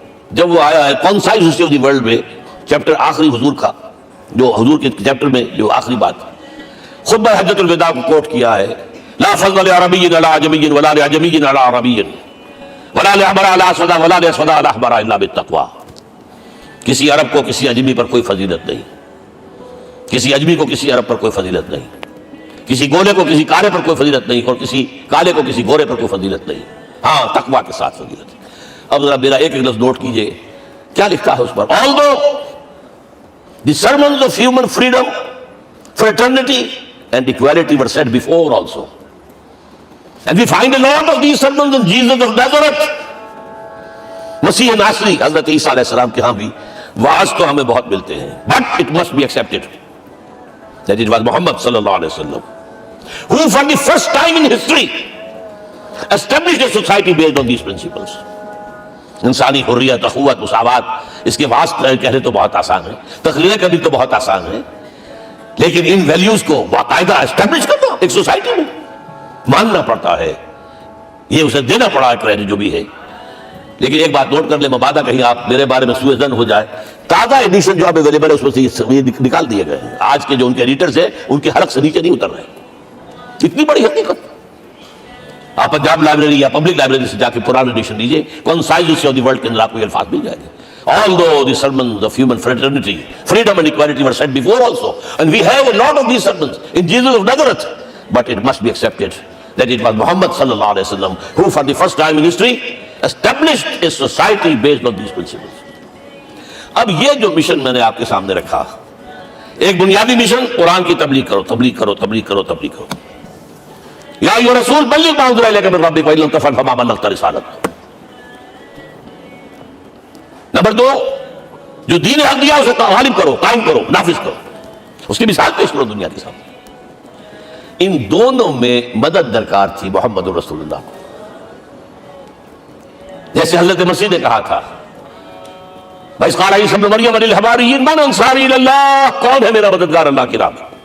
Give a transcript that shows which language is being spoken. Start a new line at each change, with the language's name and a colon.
Urdu: جب وہ آیا ہے concise history of the world میں چیپٹر آخری حضور کا، جو حضور کے چیپٹر میں جو آخری بات خطبہ حجۃ الوداع کو کوٹ کیا ہے،
Arabic: لا فضل لعربی علی عجمی ولا لعجمی علی عربی ولا لأحمر علی اسود ولا لأسود علی احمر الا بالتقوی.
Urdu: کسی عرب کو کسی اجمی پر کوئی فضیلت نہیں، کسی اجمی کو کسی عرب پر کوئی فضیلت نہیں، کسی گولے کو کسی کالے پر کوئی فضیلت نہیں، اور کسی کالے کو کسی گورے پر کوئی فضیلت نہیں. ہاں تقویٰ کے ساتھ فضیلت ہے. اب ذرا میرا ایک لفظ نوٹ کیجئے، کیا لکھا ہے اس پر؟
English: Although the sermons of human freedom, fraternity and equality were said before also, and we find a lot of these sermons in Jesus of Nazareth.
Urdu: مسیح ناصری حضرت عیسیٰ علیہ السلام کے ہاں بھی وعظ تو ہمیں بہت ملتے ہیں،
English: but it must be accepted that it was Muhammad صلی اللہ علیہ وسلم who for the first time in history established a society based on these principles.
Urdu: انسانی حریت، اخوت، مساوات، اس کے واسطے کہنے تو بہت آسان ہے، تقریر کرنی تو بہت آسان ہے، لیکن ان ویلیوز کو باقاعدہ اسٹیبلش کرنا ایک سوسائٹی میں ماننا پڑتا ہے. یہ اسے دینا پڑا ہے کریڈٹ جو بھی ہے. لیکن ایک بات نوٹ کر لیں، مبادہ کہیں آپ میرے بارے میں سوء ظن ہو جائے، تازہ ایڈیشن جو اب اویلیبل ہے اس میں سے یہ نکال دیے گئے ہیں. آج کے جو ان کے ایڈیٹرز ہیں ان کے حلق سے نیچے نہیں اتر رہے. اتنی بڑی حقیقت. آپ پنجاب لائبریری یا پبلک لائبریری سے جا کے پرانا ایڈیشن لیجیے، concise history of the world کے اندر آپ کو یہ الفاظ مل جائے گے.
English: Although the sermons of human fraternity, freedom and equality were said before also, and we have a lot of these sermons in Jesus of Nazareth, but it must be accepted that it was Muhammad sallallahu alaihi wasallam who for the first time in history established a society based on these principles.
Urdu: اب یہ جو mission میں نے آپ کے سامنے رکھا، ایک بنیادی مشن، قرآن کی تبلیغ کرو، تبلیغ کرو، تبلیغ کرو، تبلیغ کرو.
Arabic: یا ایھا رسول بلغ ما انزل الیک من ربک وان لم تفعل فما بلغت رسالته.
Urdu: نمبر 2، جو دین حق دیا اسے غالب کرو، قائم کرو، نافذ کرو، اس کی مثال پیش کرو دنیا کے سامنے. ان دونوں میں مدد درکار تھی محمد رسول اللہ کو. جیسے حضرت مسیح نے کہا تھا،
Arabic: وَإِذْ قَالَ عِيسَىٰ ابْنُ مَرْيَمَ لِلْحَوَارِيِّينَ مَنْ أَنصَارِي إِلَى اللَّهِ،
Urdu: کون ہے میرا مددگار اللہ کی راہ میں.